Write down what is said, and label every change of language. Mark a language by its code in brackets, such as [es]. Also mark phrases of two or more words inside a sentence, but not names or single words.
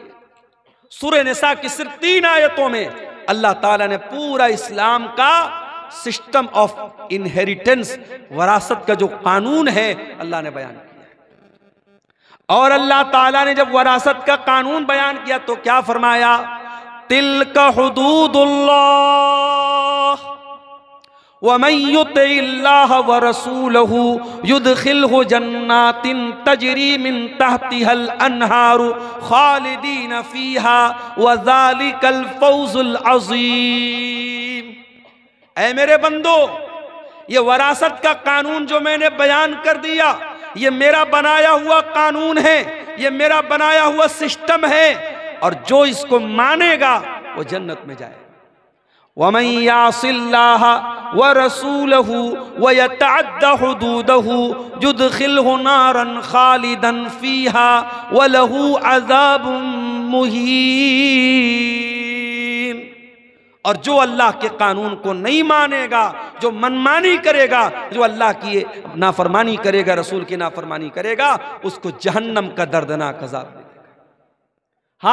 [hi] सूरह निसा की सिर्फ 3 आयतों में अल्लाह ताला ने पूरा इस्लाम का [en] system of inheritance, [hi] वरासत का जो कानून है अल्लाह ने बयान किया। और अल्लाह ताला ने जब वरासत का कानून बयान किया तो क्या फरमाया? [ar] تلك حدود الله ومن يطع الله ورسوله يدخله جنات تجري من تحتها الأنهار خالدين فيها وذلك الفوز العظيم. [hi] ऐ मेरे बंदो, ये वरासत का कानून जो मैंने बयान कर दिया, ये मेरा बनाया हुआ कानून है, ये मेरा बनाया हुआ सिस्टम है, और जो इसको मानेगा वो जन्नत में जाएगा। [ar] ومن يعص الله ورسوله ويتعد حدوده يدخله نارا خالدا فيها وله عذاب مهين. [hi] और जो अल्लाह के कानून को नहीं मानेगा, जो मनमानी करेगा, जो अल्लाह की नाफरमानी करेगा, रसूल की नाफरमानी करेगा, उसको जहन्नम का दर्दनाक अज़ाब मिलेगा।